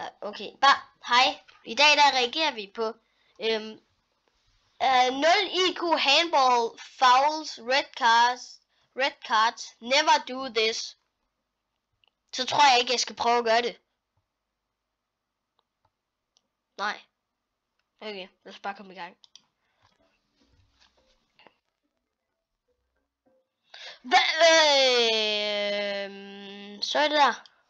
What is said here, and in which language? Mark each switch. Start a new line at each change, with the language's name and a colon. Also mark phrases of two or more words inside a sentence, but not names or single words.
Danish: Okay, bare hej. I dag der reagerer vi på
English: 0 IQ handball fouls red cards never do this.
Danish: Så tror jeg ikke jeg skal prøve at gøre det. Nej. Okay, lad os bare komme i gang. Så er det der.